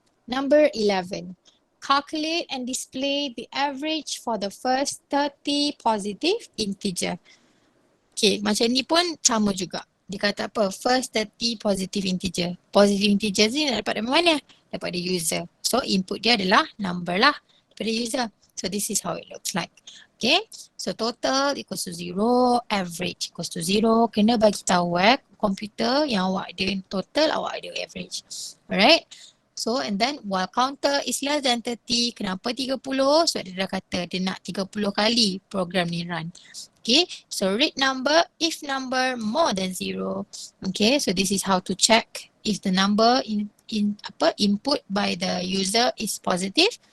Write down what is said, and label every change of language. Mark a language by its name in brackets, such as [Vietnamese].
[English] Number 11. Calculate and display the average for the first 30 positive integer. [Malay] Okay, macam ni pun sama juga. Dia kata apa? [English] First 30 positive integer. [Malay] Positive integer ni dapat dari mana? Daripada user. So input dia adalah number lah daripada user. [English] So this is how it looks like. Okay, so total equals to 0, average equals to 0. [Malay] Kena bagi tahu komputer yang awak ada total, awak ada average. [English] Alright. So and then while counter is less than 30, [Malay] kenapa 30? Sebab dia dah kata dia nak 30 kali program ni run. [English] Okay, so read number if number more than 0. Okay, so this is how to check if the number input by the user is positive.